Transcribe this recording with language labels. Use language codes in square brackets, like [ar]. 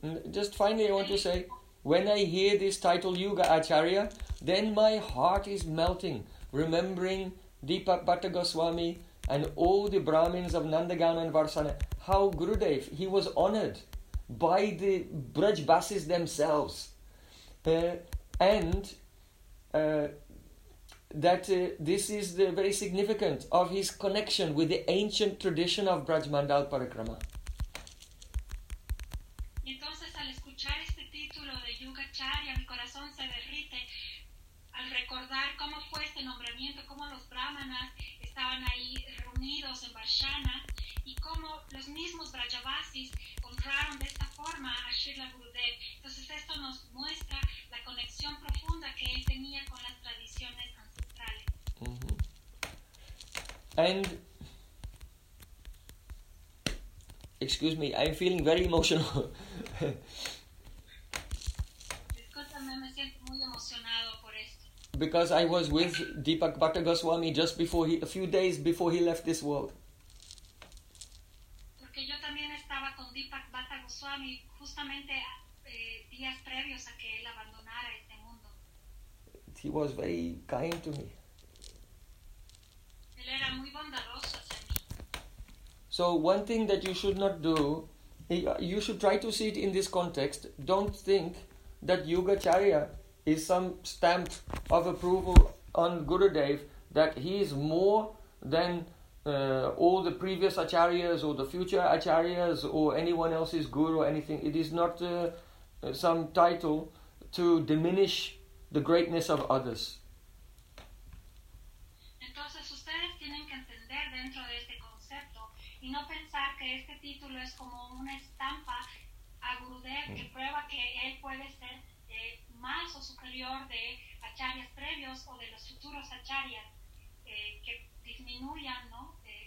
[en] Just finally, I want to say, when I hear this title, Yuga Acharya, then my heart is melting, remembering Deepak Bhatta Goswami and all the Brahmins of Nandagaon and Varsana, how Gurudev, he was honored by the Brajbasis themselves. This is the very significant of his connection with the ancient tradition of Brajmandal Parikrama. [es] Entonces, al escuchar este título de Yuga Charya, mi corazón se derrite al recordar cómo fue este nombramiento, cómo los Brahmanas estaban ahí reunidos en Varshana y cómo los mismos Brajavasis honraron de esta forma a Srila Gurudev. Entonces esto nos muestra la conexión profunda que él tenía con las tradiciones ancestrales. [en] Mm-hmm. And excuse me, I'm feeling very emotional. [es] Discúlpame, me siento muy emocionado por esto. [en] Because I was with Deepak Bhatta Goswami just before a few days before he left this world. [es] Porque yo también estaba con Deepak Bhatta Goswami justamente días previos a que él abandonara este mundo. [en] He was very kind to me. [es] Él era muy bondadoso hacia mí. [en] So one thing that you should not do, you should try to see it in this context. Don't think that Yugacharya is some stamp of approval on Gurudev, that he is more than all the previous acharyas or the future acharyas or anyone else's guru or anything. It is not some title to diminish the greatness of others. [es] Entonces ustedes tienen que entender dentro de este concepto y no pensar que este título es como una estampa a Gurudev que prueba que él puede ser más o superior de acharyas previos o de los futuros acharyas que disminuyan, ¿no?